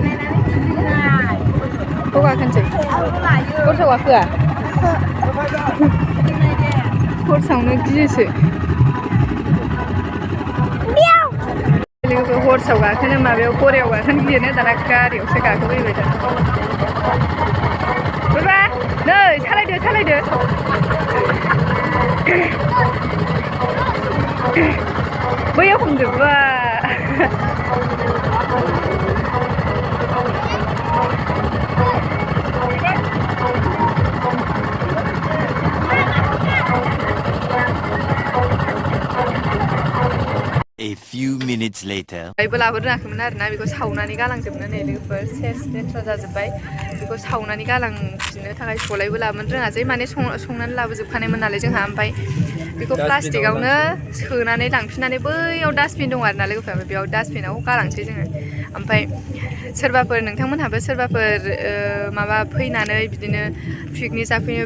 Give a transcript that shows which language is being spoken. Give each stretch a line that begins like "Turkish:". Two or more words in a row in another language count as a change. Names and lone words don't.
Bodo: हौवाखोनसै हरसाव गाखोआ हरसावनो गियोसो लोगोफोर हरसाव गाखोनो माबायाव गरायाव गाखोनो गियोनो दाना गारियावसो गाखोफैबाय दा बोरबा नै सालायदो सालायदो बैयाव हमजोबबा
English: A few minutes later.
Bodo: बायबो लाबोनो रोङाखैमोन आरोना बेखौ सावनानै गालांजोबनो नै लोगोफोर सेस लेथ्रा जाजोब्बाय बेखौ सावनानै गालांफिननो थाखाय सलायबो लाबोनो रोङासै माने संनानै लाबोजोबखानायमोन नालाय जोंहा ओमफ्राय बेखौ प्लास्टिकआवनो सोनानै लांफिननानै बैयाव डास्टबिन दं आरोना लोगोफोर बेयाव डास्टबिनाव गालांसै जोङो ओमफ्राय सोरबाफोर नोंथांमोनहाबो सोरबाफोर माबा फैनानै बिदिनो पिकनिक जाफैयो